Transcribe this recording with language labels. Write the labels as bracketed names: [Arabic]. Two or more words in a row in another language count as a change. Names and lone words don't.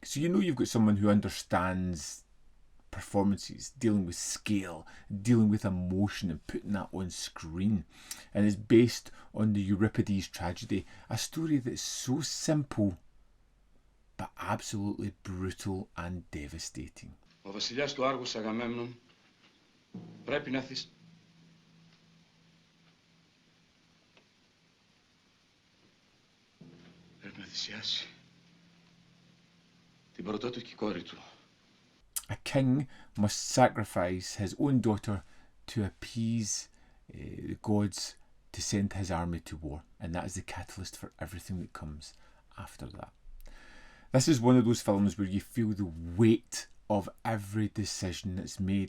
[English] So you know you've got someone who understands performances, dealing with scale, dealing with emotion and putting that on screen. And is based on the Euripides tragedy, a story that's so simple but absolutely brutal and devastating. [Greek] Ο βασιλιάς του Άργους Αγαμέμνων πρέπει να θυσιάσει την πρωτότοκη κόρη του. [English] A king must sacrifice his own daughter to appease the gods to send his army to war, and that is the catalyst for everything that comes after that. This is one of those films where you feel the weight of every decision that's made.